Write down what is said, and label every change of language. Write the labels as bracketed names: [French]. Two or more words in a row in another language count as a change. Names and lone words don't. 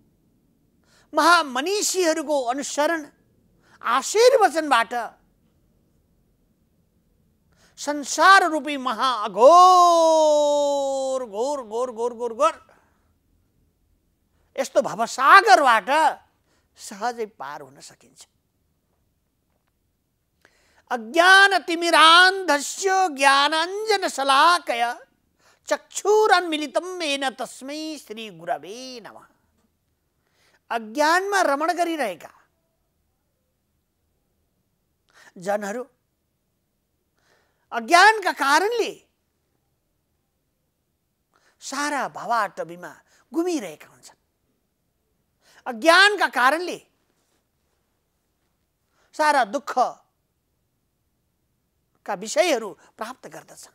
[Nepali] महामनीषीहरूको अनुसरण आशीर्वचनबाट संसार रूपी महाअघोर घोर घोर घोर घोर घोर यस्तो भवसागरबाट सहजै पार हुन सकिन्छ। [Sanskrit] अज्ञानतिमिरान्धस्य ज्ञानाञ्जनशलाकया चक्षुरुन्मीलितं येन तस्मै श्री गुरवे नमः। [Nepali] अज्ञानमा रमण गरिरहेका जनहरू अज्ञानका कारणले सारा भवाटबीमा घुमिरहेका हुन्छन्। अज्ञानका कारणले सारा दुःखका विषयहरू प्राप्त गर्दछन्।